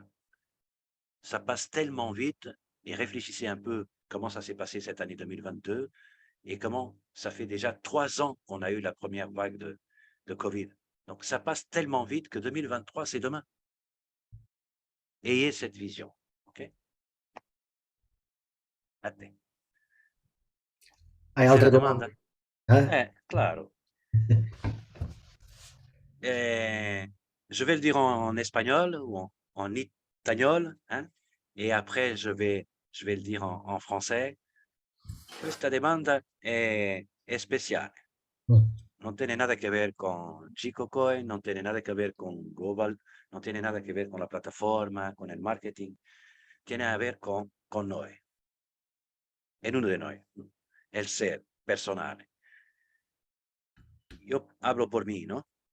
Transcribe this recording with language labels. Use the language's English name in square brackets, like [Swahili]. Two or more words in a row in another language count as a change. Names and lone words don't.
[French] Ça passe tellement vite, et réfléchissez un peu comment ça s'est passé cette année 2022 et comment ça fait déjà 3 ans qu'on a eu la première vague de Covid. Donc ça passe tellement vite que 2023, c'est demain. Ayez cette vision. OK? [Italian] A te. Hai C'è altre una domanda? domande? [Spanish] Claro. [French] Eh, je vais le dire en espagnol ou en itagnol, hein, et après je vais le dire en français. [Italian] Questa domanda è speciale. Mm. [Spanish] Non tiene nada que ver con Chico Coin, no tiene nada que ver con Global, no tiene nada que ver con la plataforma, con el marketing. Tiene a ver con noi, en uno de noi, el ser personal. Yo hablo por mí, ¿no?